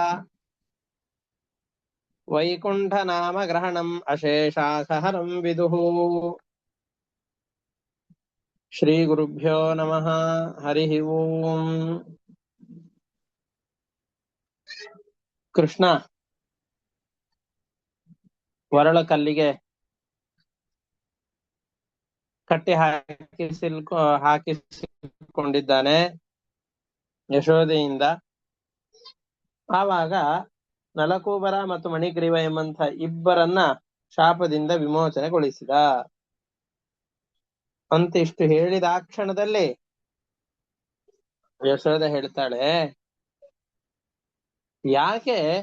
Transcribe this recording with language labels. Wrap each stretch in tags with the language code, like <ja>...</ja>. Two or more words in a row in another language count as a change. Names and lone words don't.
<sa>वैकुण्ठनामग्रहणम् अशेषासहरं विदुः श्रीगुरुभ्यो नमः हरिः ओम्</sa> <kn>ಕೃಷ್ಣ ಒರಳ ಕಲ್ಲಿಗೆ ಕಟ್ಟಿ ಹಾಕಿಸಿಕೊಂಡಿದ್ದಾನೆ ಯಶೋದೆಯಿಂದ. ಆವಾಗ ನಲಕೂಬರ ಮತ್ತು ಮಣಿಗ್ರೀವ ಎಂಬಂಥ ಇಬ್ಬರನ್ನ ಶಾಪದಿಂದ ವಿಮೋಚನೆಗೊಳಿಸಿದ ಅಂತ ಇಷ್ಟು ಹೇಳಿದ ಆ ಕ್ಷಣದಲ್ಲಿ ಯಶೋದೆ ಹೇಳ್ತಾಳೆ, ಯಾಕೆ</kn>